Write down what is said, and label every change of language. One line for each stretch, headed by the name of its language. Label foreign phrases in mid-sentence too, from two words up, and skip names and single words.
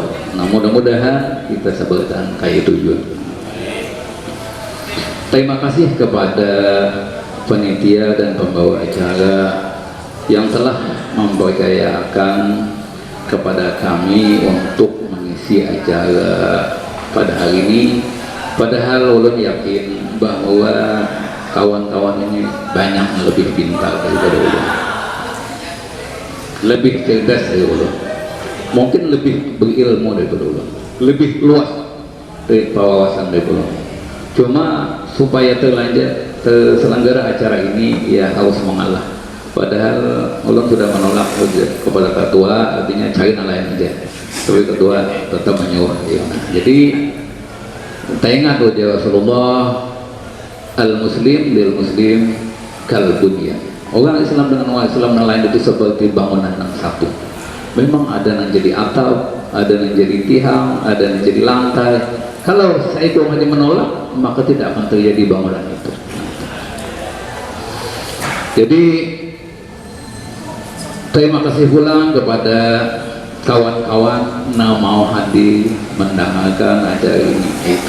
Indonesian: Nah mudah-mudahan kita sebutkan kayak tujuan. Terima kasih kepada panitia dan pembawa acara yang telah mempercayakan kepada kami untuk mengisi acara pada hari ini. Padahal ulun yakin bahwa kawan-kawan ini banyak lebih pintar daripada ulun, lebih cerdas dari ulun, mungkin lebih berilmu daripada ulun, lebih luas dari wawasan daripada ulun. Cuma supaya terselenggara acara ini ya harus mengalah. Padahal ulun sudah menolak kepada ketua, artinya cari lain aja, tapi ketua tetap menyuruh ya. Jadi kita ingat wajah Rasulullah,
Arabic: المسلم للمسلم كالبنيان.
Indonesian: Orang Islam dengan orang Islam yang lain itu seperti bangunan yang satu. Memang ada yang jadi atap, ada yang jadi tiang, ada yang jadi lantai. Kalau saya itu hanya menolak, maka tidak akan terjadi bangunan itu. Jadi terima kasih pulang kepada kawan-kawan yang mau hadir mendengarkan acara ini itu.